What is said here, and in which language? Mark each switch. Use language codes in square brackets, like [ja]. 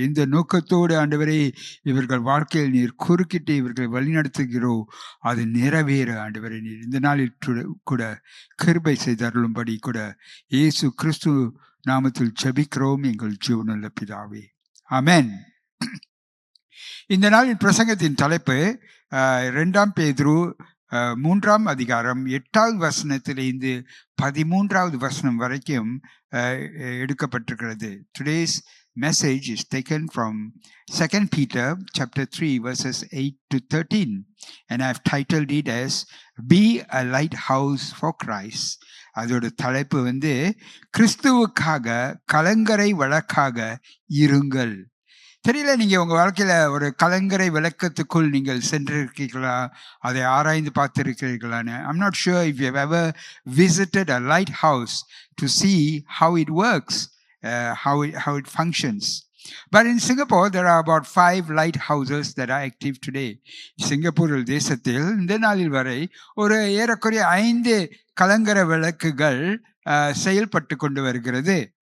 [ta] எந்த நோக்கத்தோடு ஆண்டவரே இவர்கள் வாழ்க்கையில் நீர் குறுக்கிட்டு இவர்களை வழிநடத்துகிறோ அது நிறைவேற ஆண்டவரே நீர் இந்த நாளில் கூட கிருபை செய்தருளும்படி கூட இயேசு கிறிஸ்து நாமத்தில் ஜெபிக்கிறோம் எங்கள் ஜீவனுள்ள பிதாவே, ஆமென். இந்த நாளின் பிரசங்கத்தின் தலைப்பு 2 பேதுரு 3ஆம் அதிகாரம் 8வது வசனத்திலிருந்து 13வது வசனம் வரைக்கும் எடுக்கப்பட்டிருக்கிறது. [en] Today's message is taken from 2 Peter chapter 3 verses 8 to 13 and I have titled it as Be a Lighthouse for Christ. [ta] அதோட தலைப்பு கிறிஸ்துவுக்காக கலங்கரை விளக்காக இருங்கள். தெரியல, நீங்கள் உங்கள் வாழ்க்கையில் ஒரு கலங்கரை விளக்கத்துக்குள் நீங்கள் சென்றிருக்கீர்களா, அதை ஆராய்ந்து பார்த்துருக்கிறீர்களான்னு. [en] I'm not sure if you have ever visited a lighthouse to see how it works, how it functions. But in Singapore, there are about 5 lighthouses that are active today. [ta] Singapore தேசத்தில் இந்த நாளில் வரை ஒரு ஏறக்குறைய 5 கலங்கரை விளக்குகள் செயல்பட்டு கொண்டு வருகிறது.